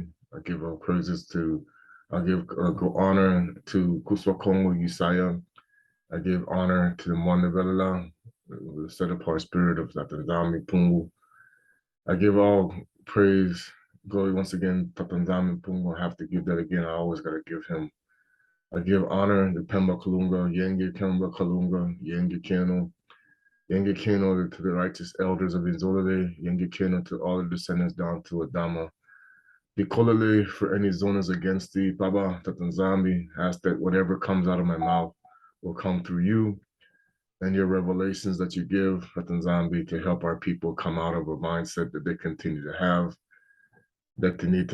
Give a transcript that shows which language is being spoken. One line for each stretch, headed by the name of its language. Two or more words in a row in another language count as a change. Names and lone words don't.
English: I give all praises to, I give go honor to Kusua Kongo Yissa'Yah. I give honor to the Manda Betu, the set apart spirit of Tata nZambi Mpemba. I give all praise, glory once again, Tata nZambi Mpemba. I have to give that again. I always gotta give him. I give honor to Pemba Kalunga, Yenge Kemba Kalunga,
Kongo: Yenge Keno. Yenge Keno
English: to the righteous elders of nZolele,
Kongo: Yenge Keno
English: to all the descendants down to Adama. Bikolele for any zonas against thee, Baba, Tata nZambi, ask that whatever comes out of my mouth will come through you and your revelations that you give, Tata nZambi, to help our people come out of a mindset that they continue to have, that they need